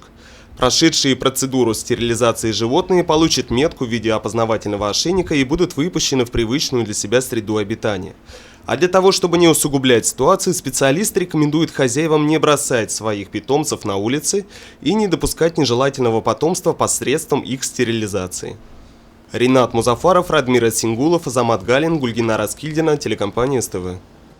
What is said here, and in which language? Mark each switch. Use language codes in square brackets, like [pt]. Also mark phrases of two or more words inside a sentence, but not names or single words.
[ru] Прошедшие процедуру стерилизации животные получат метку в виде опознавательного ошейника и будут выпущены в привычную для себя среду обитания. А для того, чтобы не усугублять ситуацию, специалист рекомендует хозяевам не бросать своих питомцев на улице и не допускать нежелательного потомства посредством их стерилизации. Ринат Музафаров, Радмир Сингулов, Азамат Галин, Гульгина Раскильдина, телекомпания СТВ.